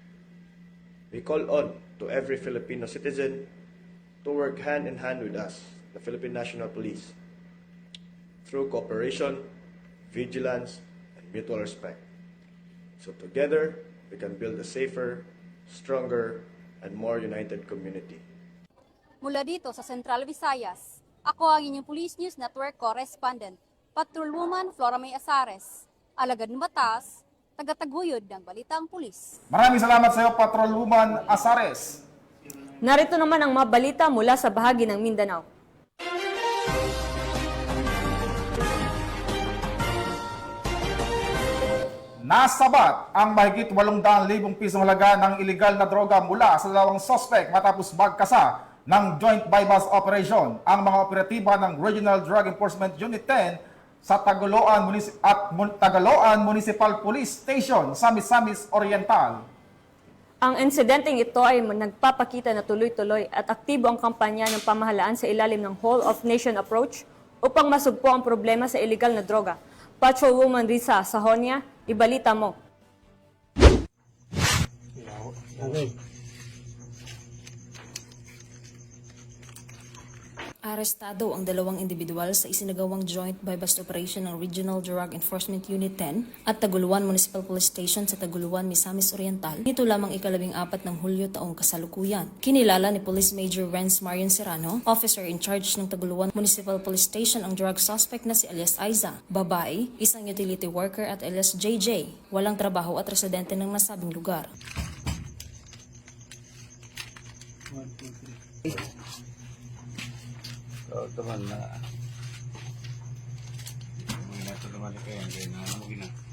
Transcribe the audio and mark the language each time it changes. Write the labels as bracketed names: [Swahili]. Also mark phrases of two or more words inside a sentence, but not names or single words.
[English] We call on to every Filipino citizen to work hand in hand with us, the Philippine National Police, through cooperation, vigilance, and mutual respect. So together, we can build a safer, stronger, and more united community. [Filipino] Mula dito sa Central Visayas, ako ang inyong Police News Network Correspondent, Patrolwoman Flora May Asares, alagad ng batas, tagataguyod ng Balitang Pulis. Maraming salamat sa iyo, Patrolwoman Asares. Narito naman ang mga balita mula sa bahagi ng Mindanao. Nasabat ang mahigit 800,000 pisong halaga ng iligal na droga mula sa dalawang suspect matapos magkasa ng [English] joint bypass operation [Filipino] ang mga operatiba ng Regional Drug Enforcement Unit 10 sa Tagaloan Municipal Police Station sa Misamis Oriental. Ang insidenteng ito ay nagpapakita na tuloy-tuloy at aktibo ang kampanya ng pamahalaan sa ilalim ng Whole of Nation Approach upang masugpo ang problema sa iligal na droga. Patrolwoman Risa Sahonia, ibalita mo. Arestado ang dalawang individual sa isinagawang [English] joint bypass operation [Filipino] ng Regional Drug Enforcement Unit 10 at Taguluan Municipal Police Station sa Taguluan, Misamis Oriental. Nito lamang 14 ng Hulyo taong kasalukuyan. Kinilala ni Police Major Renz Marion Serrano, [English] officer in charge [Filipino] ng Taguluan Municipal Police Station, ang drug suspect na si alias Aiza, babae, isang [English] utility worker [Filipino] at alias JJ, walang trabaho at residente ng nasabing lugar. So, teman na tulungan kayo na